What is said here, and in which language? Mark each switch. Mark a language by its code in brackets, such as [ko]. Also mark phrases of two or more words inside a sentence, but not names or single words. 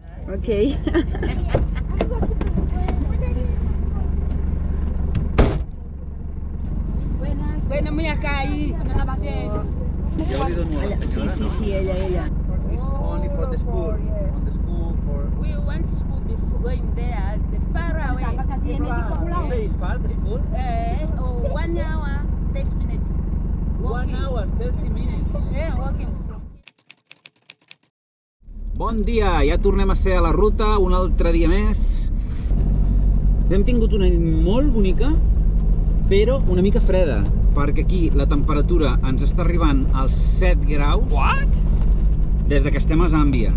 [es] Okay. Bueno, mira acá ahí. [ca] Ja li dono a la senyora, no? [es] Sí, ella. [en] It's only for the school. On the school for... We went to school before going there. The far away. It's very far, the school? 1 hour, 30 minutes. 1 hour, 30 minutes. Yeah, walking from. [ca] Bon dia, ja tornem a ser a la ruta un altre dia més. Hem tingut una nit molt bonica, però una mica freda, perquè aquí la temperatura ens està arribant als 7 graus. What? Des que estem a Zàmbia.